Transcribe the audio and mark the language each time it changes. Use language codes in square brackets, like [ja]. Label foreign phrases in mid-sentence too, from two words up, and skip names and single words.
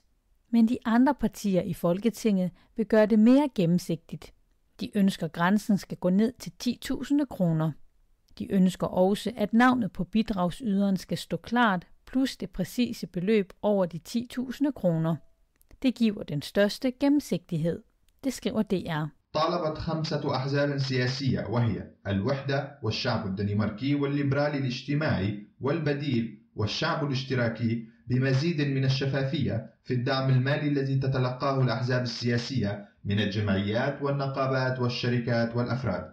[da] Men de andre partier i Folketinget vil gøre det mere gennemsigtigt. De ønsker, at grænsen skal gå ned til 10.000 kroner. De ønsker også, at navnet på bidragsyderen skal stå klart, plus det præcise beløb over de 10.000 kroner. Det giver den største gennemsigtighed. Det skriver DR. [ar] طالبت 5 أحزاب سياسية وهي الوحدة والشعب الدنماركي والليبرالي الاجتماعي والبديل والشعب الاشتراكي بمزيد من الشفافية في الدعم المالي الذي تتلقاه الأحزاب السياسية من الجمعيات والنقابات والشركات والأفراد.